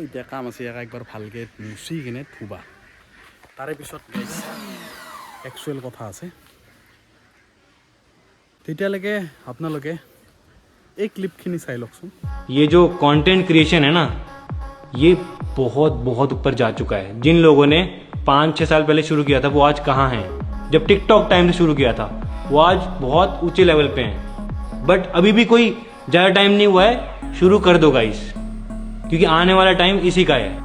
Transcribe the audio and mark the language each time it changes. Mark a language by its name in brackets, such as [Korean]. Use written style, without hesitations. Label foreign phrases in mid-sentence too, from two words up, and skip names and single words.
[Assamese] এতিয়া কাম আছে ইয়াক একবাৰ ভালকৈ মুচি কিনে ধুবা, তাৰে পিছত একচুৱেল কথা আছে। তেতিয়ালৈকে আপোনালোকে এই ক্লিপখিনি চাই লওকচোন। [Hindi] ये जो [English] content creation [Hindi] है ना, ये बहुत बहुत ऊपर जा चुका है। जिन लोगों ने 5-6 साल पहले शुरू किया था वो आज कहाँ हैं? जब टिकटॉक टाइम से शुरू किया था वो आज बहुत ऊंचे लेवल पे हैं, बट अभी भी कोई ज़्यादा टाइम नहीं हुआ है। शुरू कर दो गाइस, क्योंकि आने वाला टाइम इसी का है।